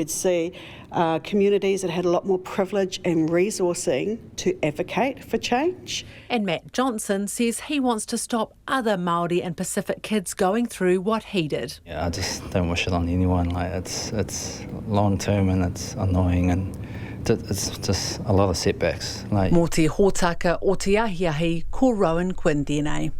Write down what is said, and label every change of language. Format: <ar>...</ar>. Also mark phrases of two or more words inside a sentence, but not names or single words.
<en>You'd see communities that had a lot more privilege and resourcing to advocate for change. And Matt Johnson says he wants to stop other Māori and Pacific kids going through what he did. Yeah, I just don't wish it on anyone. It's long term and it's annoying, and it's just a lot of setbacks.</en> <mi>Mō te hōtaka o te ahiahi, ko Rowan Quinn tēnei.</mi>